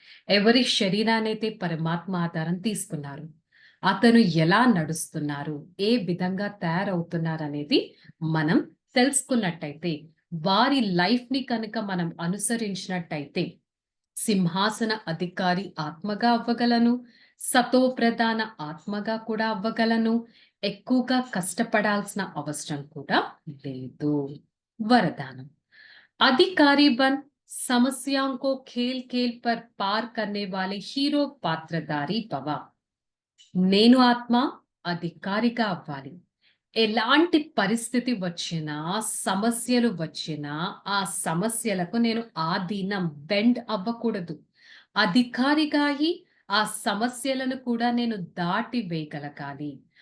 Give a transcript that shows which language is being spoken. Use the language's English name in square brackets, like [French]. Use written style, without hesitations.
[Telugu] ఎవరి శరీరాన్నైతే పరమాత్మ ఆధారం తీసుకున్నారు, అతను ఎలా నడుస్తున్నారు, ఏ విధంగా తయారవుతున్నారనేది మనం తెలుసుకున్నట్టయితే, వారి లైఫ్ ని కనుక మనం అనుసరించినట్టయితే సింహాసన అధికారి ఆత్మగా అవ్వగలను, సతో ప్రధాన ఆత్మగా కూడా అవ్వగలను. ఎక్కువగా కష్టపడాల్సిన అవసరం కూడా లేదు. [Hindi] వరదానం, अधिकारी बन समस्याओं को खेल खेल पर पार करने वाले हीरो पात्रधारी भव. [Telugu] నేను ఆత్మ అధికారిగా అవ్వాలి. ఎలాంటి పరిస్థితి వచ్చినా, సమస్యలు వచ్చినా, ఆ సమస్యలకు నేను ఆధీనం బెండ్ అవ్వకూడదు. అధికారిగా అయి ఆ సమస్యలను కూడా నేను దాటి వేయగలగాలి.